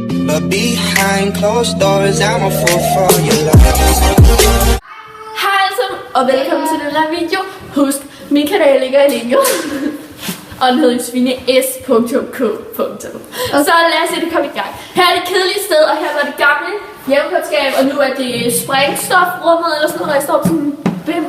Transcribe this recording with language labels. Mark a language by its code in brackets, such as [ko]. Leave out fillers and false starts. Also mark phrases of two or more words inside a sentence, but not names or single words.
[en] but behind closed doors, I'm a fool for your love. [da] Hej alle sammen, og velkommen til den her video. Husk, min kanal ligger i linket. Og den hedder svineS.k. Så lad os se det komme i gang. Her er det kedelige sted, og her var det gamle hjemmekundskab, og nu er det sprængstofrummet, eller sådan noget, der står sådan bims.